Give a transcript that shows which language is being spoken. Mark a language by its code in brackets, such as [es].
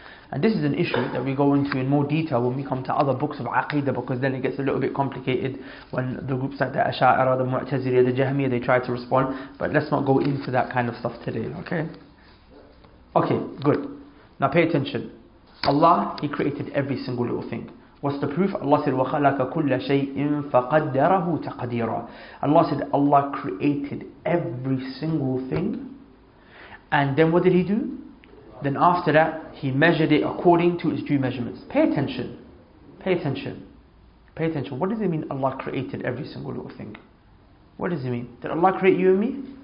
[en] And this is an issue that we go into in more detail when we come to other books of Aqeedah, because then it gets a little bit complicated when the groups like the Asha'ira, the Mu'tazili, the Jahmiyyah, they try to respond. But let's not go into that kind of stuff today, okay? Okay, good. Now pay attention. Allah, He created every single little thing. What's the proof? Allah said, [ar] وَخَلَقَ كُلَّ شَيْءٍ فَقَدَّرَهُ تَقْدِيرًا. [en] Allah said, Allah created every single thing. And then what did He do? Then after that, He measured it according to its due measurements. Pay attention. Pay attention. Pay attention. What does it mean Allah created every single little thing? What does it mean? Did Allah create you and me?